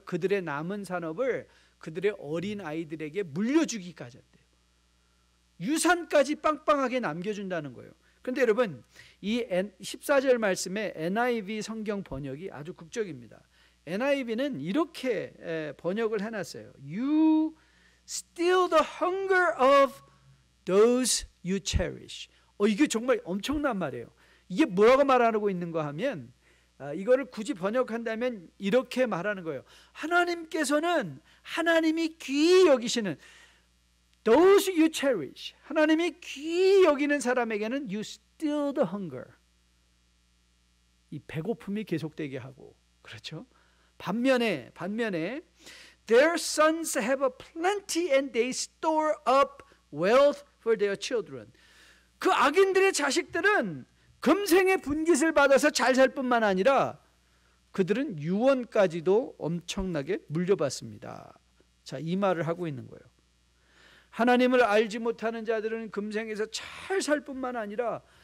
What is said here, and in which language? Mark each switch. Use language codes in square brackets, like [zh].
[ko] 그들의 남은 산업을 그들의 어린 아이들에게 물려주기까지 한대요. 유산까지 빵빵하게 남겨준다는 거예요. 그런데 여러분, 이 14절 말씀에 NIV 성경 번역이 아주 극적입니다. NIV는 이렇게 번역을 해놨어요. [en] You still the hunger of those you cherish. [ko] 이게 정말 엄청난 말이에요. 이게 뭐라고 말하고 있는가 하면, 이거를 굳이 번역한다면 이렇게 말하는 거예요. 하나님께서는 하나님이 귀히 여기시는 [en] those you cherish, [ko] 하나님이 귀히 여기는 사람에게는 [en] you still the hunger, [ko] 이 배고픔이 계속되게 하고, 그렇죠? 반면에 [en] their sons have a plenty and they store up wealth for their children. [ko] 그 악인들의 자식들은 금생의 분깃을 받아서 잘 살 뿐만 아니라 그들은 유언까지도 엄청나게 물려받습니다. 자, 이 말을 하고 있는 거예요. 하나님을 알지 못하는 자들은 금생에서 잘 살 뿐만 아니라